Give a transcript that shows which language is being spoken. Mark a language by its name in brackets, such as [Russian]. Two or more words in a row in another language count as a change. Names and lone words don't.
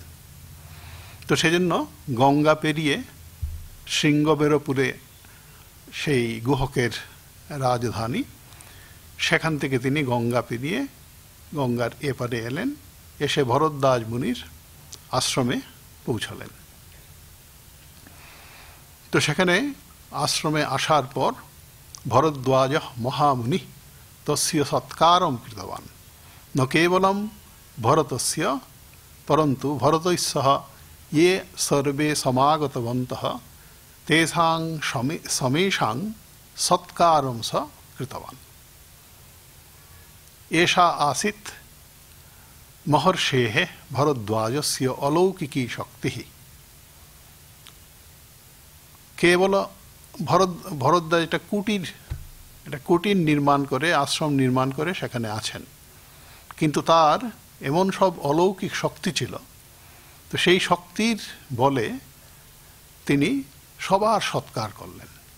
[Bangla] তো সেজন্য গঙ্গা পেরিয়ে শৃঙ্গবেরপুরে সেই গুহকের রাজধানী, সেখান থেকে তিনি গঙ্গা পেরিয়ে গঙ্গার এপারে এলেন, এসে ভরদ্বাজ মুনির আশ্রমে পৌঁছলেন। তো সেখানে আশ্রমে আসার পর ভরদ্বাজ মহামুনি [Sanskrit] তস্য সৎকারম কৃতবান, ন কেবলম ভরতস্য পরন্তু ভরতৈঃ সহ ये सर्वे समागतवन्तः तेषां समेषां सत्कारं स कृतवान्। एषा आसीत् महर्षेः भरद्वाजस्य अलौकिकी शक्तिः। [Bangla] केवल ভরদ্বাজ একটা কুটির নির্মাণ করে, আশ্রম নির্মাণ করে সেখানে আছেন, কিন্তু তার এমন সব অলৌকিক শক্তি ছিল, তো সেই শক্তির বলে তিনি সবার সৎকার করলেন।